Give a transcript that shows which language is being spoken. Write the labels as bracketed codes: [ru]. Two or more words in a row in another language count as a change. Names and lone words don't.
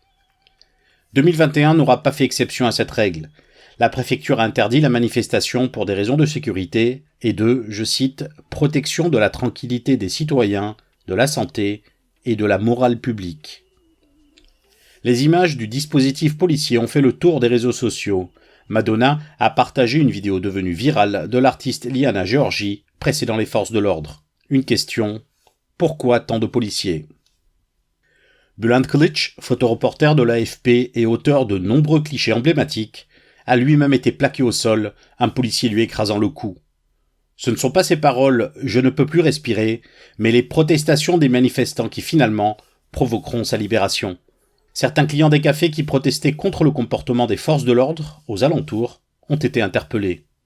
[fr] 2021 n'aura pas fait exception à cette règle. La préfecture a interdit la manifestation pour des raisons de sécurité et de, je cite, « protection de la tranquillité des citoyens, de la santé et de la morale publique ». Les images du dispositif policier ont fait le tour des réseaux sociaux. Madonna a partagé une vidéo devenue virale de l'artiste Liana Georgi précédant les forces de l'ordre. Une question, pourquoi tant de policiers ? Bülent Kılıç, photoreporter de l'AFP et auteur de nombreux clichés emblématiques, a lui-même été plaqué au sol, un policier lui écrasant le cou. Ce ne sont pas ses paroles « je ne peux plus respirer », mais les protestations des manifestants qui finalement provoqueront sa libération. Certains clients des cafés qui protestaient contre le comportement des forces de l'ordre aux alentours ont été interpellés.